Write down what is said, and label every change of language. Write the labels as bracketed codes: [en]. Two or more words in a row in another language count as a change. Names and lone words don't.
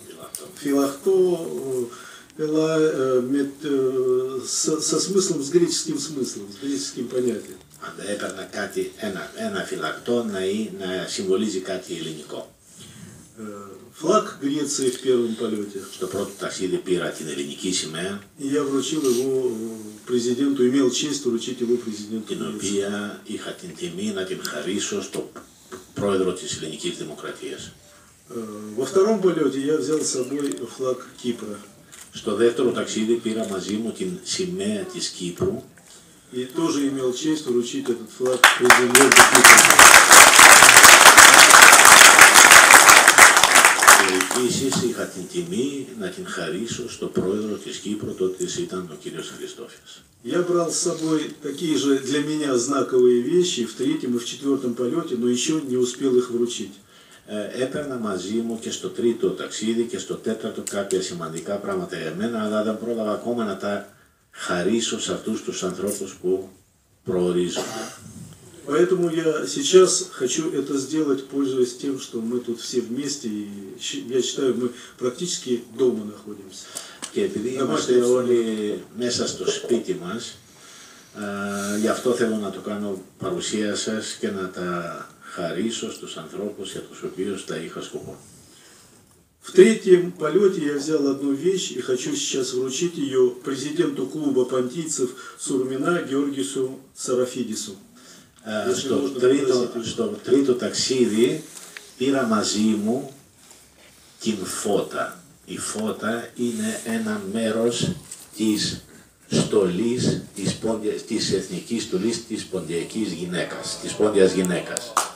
[el] φυλακτό. Φυλακτό, [ru] со смыслом, с греческим смыслом, с греческим понятием. [el] Αν έπαιρνα κάτι, ένα φυλακτό να συμβολίζει κάτι ελληνικό. [ru] Флаг Греции в первом полете. [el] Στο πρώτο ταξίδι πήρα την ελληνική σημαία. [ru] И я вручил его президенту, имел честь вручить его президенту. [el] Την οποία είχα την τιμή να την χαρίσω στο πρόεδρο της Ελληνικής Δημοκρατίας. [ru] Во втором полете я взял с собой флаг Кипра. [el] Στο δεύτερο ταξίδι πήρα μαζί μου την σημαία της Κύπρου. [ru] И тоже имел честь вручить этот флаг президенту Кипра. [el] Και επίσης είχα την τιμή να την χαρίσω στο πρόεδρο της Κύπρου, τότε ήταν ο κύριος Χριστόφιας. [ru] Я брал с собой такие же для меня знаковые вещи в третьем и в четвертом полете, но еще не успел их вручить. [el] Έπαιρνα μαζί μου και στο τρίτο ταξίδι και στο τέταρτο κάποια σημαντικά πράγματα για μένα, αλλά δεν πρόλαβα ακόμα να τα χαρίσω σε αυτούς τους ανθρώπους που προορίζω. [ru] Поэтому я сейчас хочу это сделать, пользуясь тем, что мы тут все вместе, и я считаю, мы практически дома находимся. [el] Και επειδή είμαστε όλοι μέσα στο σπίτι μας, γι' αυτό θέλω να το κάνω παρουσία σας και να τα χαρίσω στους ανθρώπους για τους οποίους τα είχα σκοπό. [ru] В третьем полете я взял одну вещь и хочу сейчас вручить ее президенту клуба понтийцев Сурмина Георгису Сарафидису. [el] Στο τρίτο ταξίδι πήρα μαζί μου την φώτα. Η φώτα είναι ένα μέρος της στολής, της εθνικής στολής της ποντιακής γυναίκας, της πόντιας γυναίκας.